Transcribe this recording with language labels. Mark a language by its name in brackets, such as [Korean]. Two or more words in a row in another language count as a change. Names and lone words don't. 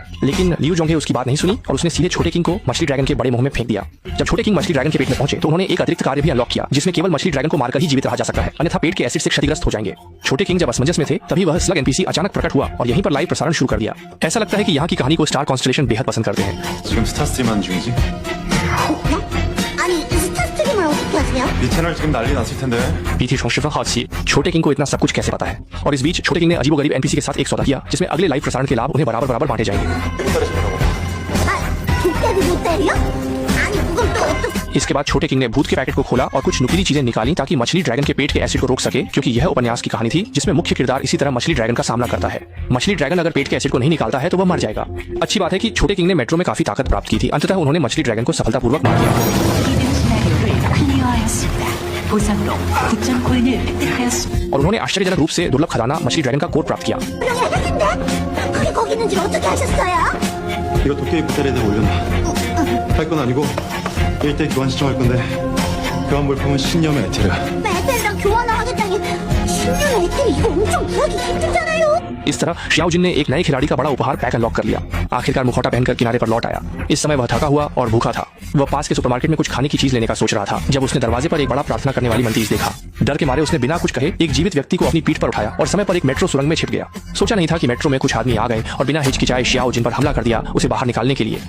[Hindi] लेकिन लियू झोंगे उसकी बात नहीं सुनी और उसने सीधे छोटे किंग को मछली ड्रैगन के बड़े मुंह में फेंक दिया। जब छोटे किंग मछली ड्रैगन के पेट में पहुंचे तो उन्होंने एक अतिरिक्त कार्य भी अनलॉक किया, जिसमें केवल मछली ड्रैगन को मारकर ही जीवित रहा जा सकता है, अन्यथा पेट के एसिड से क्षतिग्रस्त हो जाएंगे। छोटे किंग जब असमंजस में थे, तभी वह स्लग एनपीसी अचानक प्रकट हुआ और यहीं पर लाइव प्रसारण शुरू कर दिया। ऐसा लगता है कि यहाँ की कहानी को स्टार कॉन्स्टलेशन बेहद पसंद करते हैं। [Korean] 지금 스타스트림 하는 중이지? 아니 스타스트림을 어떻게 하세요? 네 채널 지금 난리 났을 텐데. [Hindi] बीती शोशफा हादसी छोटे किंग को इतना सब कुछ कैसे पता है? और इस बीच छोटे किंग ने अजीबोगरीब एनपीसी के साथ एक सौदा किया, जिसमें अगले लाइव प्रसारण के लाभ उन्हें बराबर बराबर बांटे जाएंगे। इसके बाद छोटे किंग ने भूत के पैकेट को खोला और कुछ नुकीली चीजें निकाली ताकि मछली ड्रैगन के पेट के एसिड को रोक सके, क्योंकि यह उपन्यास की कहानी थी जिसमें मुख्य किरदार इसी तरह मछली ड्रैगन का सामना करता है। मछली ड्रैगन अगर पेट के एसिड को नहीं निकालता है तो वह मर जाएगा। अच्छी बात है कि छोटे किंग ने मेट्रो में काफी ताकत प्राप्त की थी। अंततः उन्होंने मछली ड्रैगन को सफलतापूर्वक मार दिया और उन्होंने आश्चर्यजनक रूप से दुर्लभ खजाना मछली ड्रैगन का कोर प्राप्त किया। [Korean] 이거 도깨비 보따리에다 올려놔. 할 건 아니고 1대 교환 신청할 건데 교환 물품은 신념의 에테르. 메텔이랑 교환을 하겠다니 10년의 에텔이 이거 엄청 구하기 힘들잖아요. [Hindi] इस तरह शियाओ जिन ने एक नए खिलाड़ी का बड़ा उपहार पैक अनलॉक कर लिया। आखिरकार मुखौटा पहनकर किनारे पर लौट आया। इस समय वह थका हुआ और भूखा था। वह पास के सुपरमार्केट में कुछ खाने की चीज लेने का सोच रहा था जब उसने दरवाजे पर एक बड़ा प्रार्थना करने वाली मंतीज देखा। डर के मारे उसने बिना कुछ कहे एक जीवित व्यक्ति को अपनी पीठ पर उठाया और समय पर एक मेट्रो सुरंग में छिप गया। सोचा नहीं था कि मेट्रो में कुछ आदमी आ गए और बिना हिचकिचाए शियाओ जिन पर हमला कर दिया उसे बाहर निकालने के लिए।